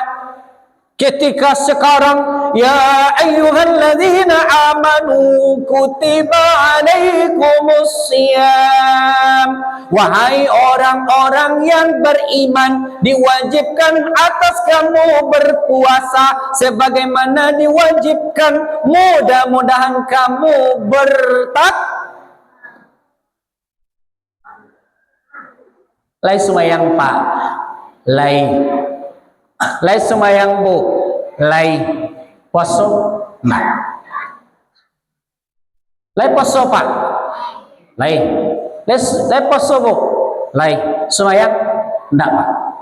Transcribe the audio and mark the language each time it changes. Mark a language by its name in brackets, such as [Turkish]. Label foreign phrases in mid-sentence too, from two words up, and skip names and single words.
[Indonesian] Ketika sekarang [Arabic] يا أيها الذين آمنوا كتب عليكم الصيام, [Indonesian] wahai orang-orang yang beriman, diwajibkan atas kamu berpuasa sebagaimana diwajibkan, mudah-mudahan kamu [Minangkabau] Lai semayang Pak, Lai semayang Bu, lai poso Mbak, lai poso Pak, lai poso Bu, lai semayang ndak Pak.